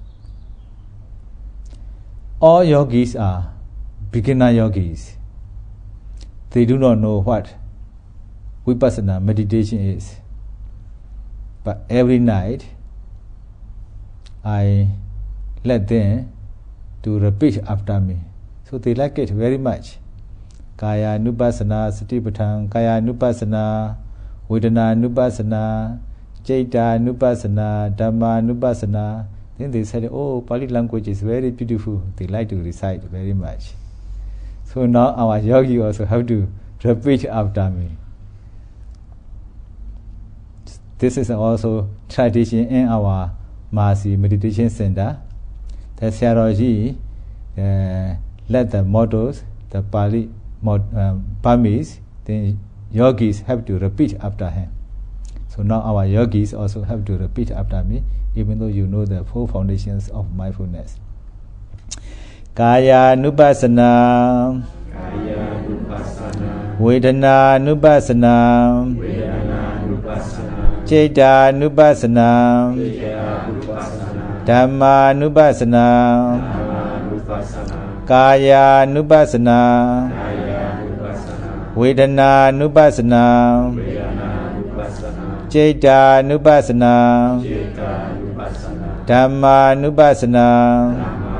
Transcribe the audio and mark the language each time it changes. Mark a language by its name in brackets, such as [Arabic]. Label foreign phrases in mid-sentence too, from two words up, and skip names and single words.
[English] All yogis are beginner yogis. They do not know what vipassana meditation is. But every night, I let them to repeat after me. So they like it very much. [Pali] Kaya Nupassana, Satipatthana, Kaya Nupassana, Vedana Nupassana, Citta Nupassana, Dhamma Nupassana. [English] Then they said, oh, Pali language is very beautiful. They like to recite very much. So now our yogi also have to repeat after me. This is also tradition in our Mahasi Meditation Centre. The Sayadaw let the models, the Pali Burmese, then yogis have to repeat after him. So now our yogis also have to repeat after me, even though you know the 4 foundations of mindfulness. [Pali] Kaya Nupassana, Vedana Nupassana, Citta Nupassana, Dhamma Nupassana, Kaya Nupassana, Vedana Nupassana, Citta Nupassana, Dhamma Nupassana,